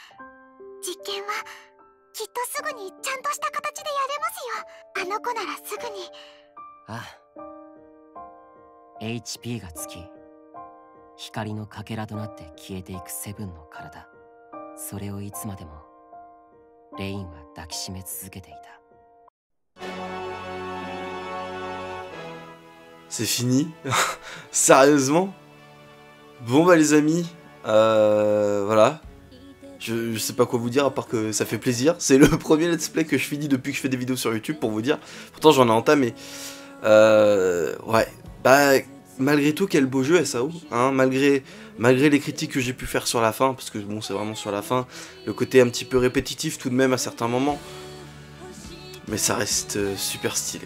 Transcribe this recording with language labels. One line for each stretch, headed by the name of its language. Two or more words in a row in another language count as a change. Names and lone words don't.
Japanese: 実験はきっとすぐにちゃんとした形でやれますよ。あの子ならすぐに。ああ、 HP が尽き光のかけらとなって消えていくセブンの体、それをいつまでもレインは抱きしめ続けていた。
French: C'est fini. Sérieusement. Bon bah les amis, voilà. Je sais pas quoi vous dire à part que ça fait plaisir. C'est le premier
English: let's play
French: que je finis depuis que je fais des vidéos sur YouTube pour vous dire. Pourtant j'en ai entamé. Ouais. Bah malgré tout quel beau jeu SAO. Hein, malgré les critiques que j'ai pu faire sur la fin. Parce que bon c'est vraiment sur la fin. Le côté un petit peu répétitif tout de même à certains moments. Mais ça reste super stylé.